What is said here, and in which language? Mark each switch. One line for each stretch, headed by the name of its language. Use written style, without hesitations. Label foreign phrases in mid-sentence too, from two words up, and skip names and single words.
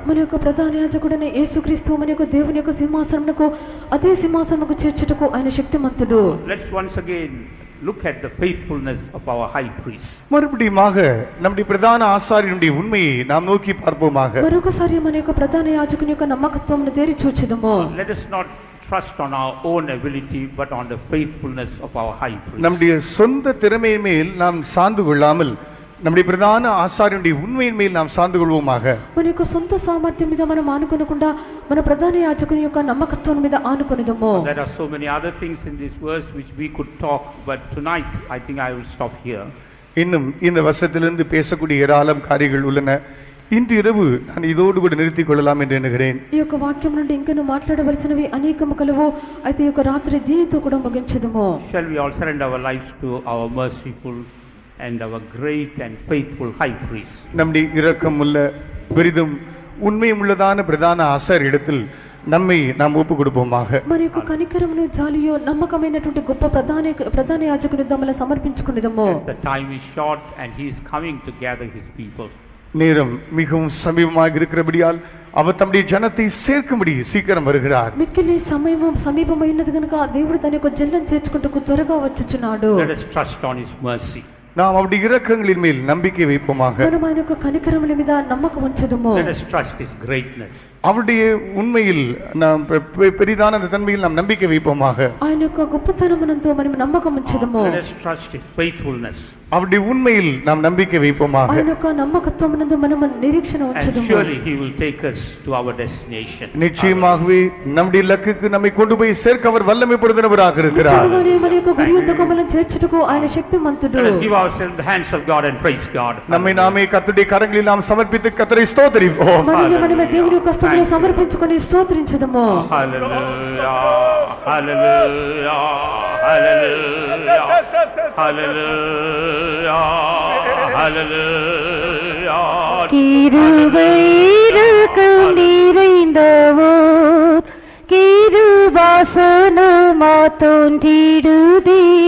Telugu: మన యొక్క ప్రధాన యాజకుడైన యేసుక్రీస్తు మన యొక్క దేవుని యొక్క సింహాసనమునకు అదే సింహాసనమునకు చేర్చుటకు ఆయన శక్తిమంతుడు.
English: Let's once again look at the faithfulness of our high priest.
Tamil: மறுபடியுமாக நம்முடைய பிரதான ஆசாரியனுடைய உண்மையை நாம் நோக்கி பார்ப்போமாக.
Telugu: మరొకసారి మన యొక్క ప్రధాన యాజకుని యొక్క నమ్మకత్వమును తేరి చూచెదము.
English: Let us not trust on our own ability but on the faithfulness of our high priest.
Tamil: நம்முடைய சொந்த திறமையின் மேல் நாம் சார்ந்து கொள்ளாமல் நம்முடைய பிரதான ஆசாரியனுடைய உண்மையின் மேல் நாம் சார்ந்து கொள்வோமாக.
Telugu: మన యొక్క సొంత సామర్థ్యం మీద మనం ఆనుకొనకుండా మన ప్రధాన యాజకుని యొక్క నమ్మకత్వం మీద ఆనుకొనిదము.
English: There are so many other things in this verse which we could talk, but tonight I think I will stop here.
Tamil: இன்னும் இந்த வசனத்திலிருந்து பேசக்கூடிய ஏராளம் காரியங்கள் உள்ளன. இன்று இரவு நான் இதோடு கூட நிறுத்திக் கொள்ளலாம் என்று எண்ணுகிறேன்.
Telugu: ఈ యొక్క వాక్యం నుండి ఇంకను మాట్లాడవలసినవి అనేకము కలవు. అయితే ఈ యొక్క రాత్రి దీనితో కూడా ముగించదము.
English: Shall we all surrender our lives to our merciful and our great and faithful high priest?
Tamil: நம்முடைய இரக்கம் உள்ள பெரிதும் உண்மையும் உள்ளதான பிரதான ஆசாரியரிடத்தில் நம்மை நாம் ஒப்பு கொடுப்போமாக.
Telugu: మరి యొక్క కనికరమును జాలియో నమ్మకమైనటువంటి గొప్ప ప్రధాన యాజకుని దమల సమర్పించుకునేదము.
English: The time is short and he is coming to gather his people.
Tamil: நேரம் மிகவும் சமீபமாக இருக்கிறபடியால் அவர் தம்முடைய ஜனத்தை சேர்க்கும்படி சீக்கிரம் வருகிறார்.
Telugu: మిక్కిలి సమీపమైనది కనుక దేవుడు తన యొక్క జనం చేర్చుకుంటకు త్వరగా వచ్చుచున్నాడు.
English: Let us trust on his mercy.
Tamil: நாம் அவருடைய இரக்கங்களின் மேல் நம்பிக்கை வைப்போமாக.
Telugu: మనం ఆయన యొక్క కనికరముల మీద నమ్మకం ఉంచుదము.
English: Let us trust his greatness.
Tamil: அவருடைய உண்மையில் நாம் பெரிதான தன்மையில் நாம் நம்பிக்கை வைப்போமாக.
Telugu: ఆయన యొక్క గొప్పతనమునందు మనం నమ్మకం ఉంచుదము.
English: Let us trust his faithfulness.
Tamil: அவருடைய உண்மையில் நாம் நம்பிக்கை வைப்போமாக.
Telugu: ఆయన యొక్క నమ్మకత్వమునందు మనం నిరీక్షణ
English: And
Telugu: ఉంచుదము.
English: surely he will take us to our destination.
Tamil: நிச்சயமாகவே நம்முடைய இலக்குக்கு நம்மை கொண்டு போய் சேர்க்க அவர் வல்லமை பொருந்தினவராக இருக்கிறார்.
Telugu: నిజముగానే మన యొక్క గురి యొద్దకు మనల్ని చేర్చుటకు ఆయన శక్తిమంతుడు.
English: Let us give ourselves in the hands of God and praise God.
Tamil: நம்மை நாமே கர்த்தருடைய கரங்களில் நாம் சமர்ப்பித்து கர்த்தரை ஸ்தோத்திரிப்போம்.
Telugu: మనమే దేవుని యొక్క హస్తములో సమర్పించుకొని స్తోత్రించుదము.
English: Hallelujah, hallelujah, hallelujah, hallelujah, hallelujah.
Tamil: கிருபை இரக்கம் நிறைந்தவோர் கிருபாசனமா தோன்றிடுதே